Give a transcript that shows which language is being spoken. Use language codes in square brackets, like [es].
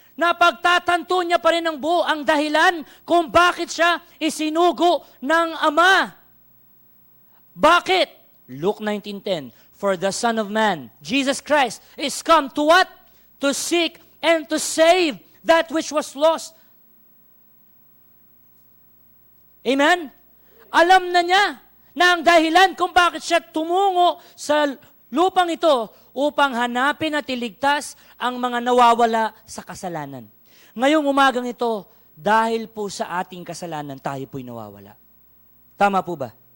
[tl] Napagtatanto niya pa rin ang dahilan kung bakit siya isinugo ng Ama. Bakit? [en] Luke 19:10, for the Son of Man, Jesus Christ, is come to what? To seek and to save that which was lost. Amen? [tl] Alam na niya na ang dahilan kung bakit siya tumungo sa lupang ito upang hanapin at iligtas ang mga nawawala sa kasalanan. Ngayong umagang ito, dahil po sa ating kasalanan, tayo po'y nawawala. Tama po ba?